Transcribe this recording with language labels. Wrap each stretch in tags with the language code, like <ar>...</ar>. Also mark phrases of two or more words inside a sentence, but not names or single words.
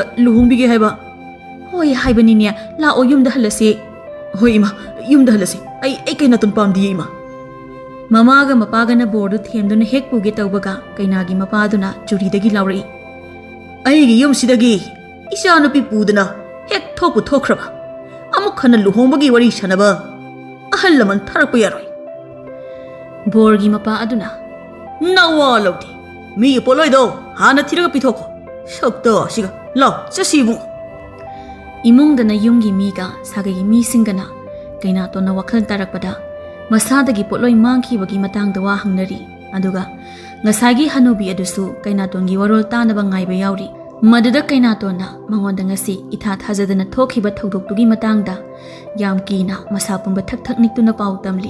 <mni>luhongbigi haiba hoi haibani ne lao yumda halase hoi ima yumda halase ai kaina ton pamdi ima mamaga mapaga na bordu themduna hek puge tawbaga kainagi mapaduna churi laurai ai gi yum sidagi isa nupi puduna hek thoku thokhraba amuk khana luhongbagi wari sanaba ahal laman tharakpa yaroi borgi mapa aduna nawa lawti mi poloi do hana thiraga pithoko shakta siga law chasibu imungdana yumgi miga sagagi mi singana kaina tona wakhal tarakpada masadagi potloi mangkhibagi matangda wa hangnari aduga ngasagi hanubi adusu kaina tongi warol tanaba ngaiba yauri Maduda Kainatona mangonda ngasi itha thajadana thokhiba thogdoktugi matangda yam kina masa pumba thak thak niktuna pau tamli.</mni>